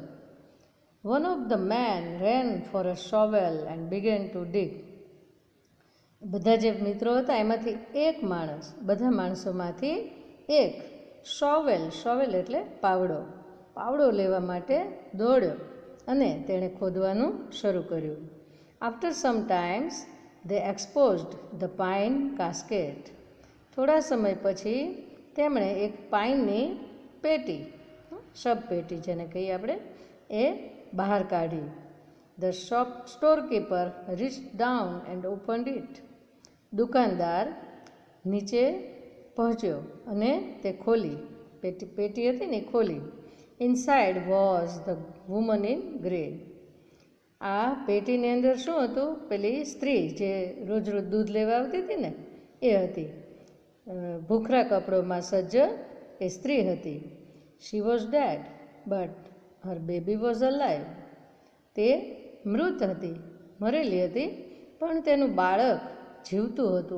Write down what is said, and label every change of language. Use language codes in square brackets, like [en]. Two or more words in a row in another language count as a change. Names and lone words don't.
[en] one of the men ran for a shovel and began to dig. [gu] બધા જે મિત્રો હતા એમાંથી એક માણસ, બધા માણસોમાંથી એક શોવેલ એટલે પાવડો લેવા માટે દોડ્યો અને તેણે ખોદવાનું શરૂ કર્યું. [en] after some times they exposed the pine casket. [gu] થોડા સમય પછી તેમણે એક પાઇનની પેટી, શબપેટી જેને કહીએ આપણે, એ બહાર કાઢી. [en] The storekeeper reached down and opened it. [gu] દુકાનદાર નીચે પહોંચ્યો અને તે ખોલી, પેટી હતી ને ખોલી. [en] Inside was the woman in grey. [gu] આ પેટીની અંદર શું હતું? પેલી સ્ત્રી જે રોજ દૂધ લેવા આવતી હતી ને એ હતી. ભૂખરા કપડોમાં સજ્જ એ સ્ત્રી હતી. [en] she was dead but her baby was alive. [gu] તે મૃત હતી, મરેલી હતી, પણ તેનું બાળક જીવતું હતું.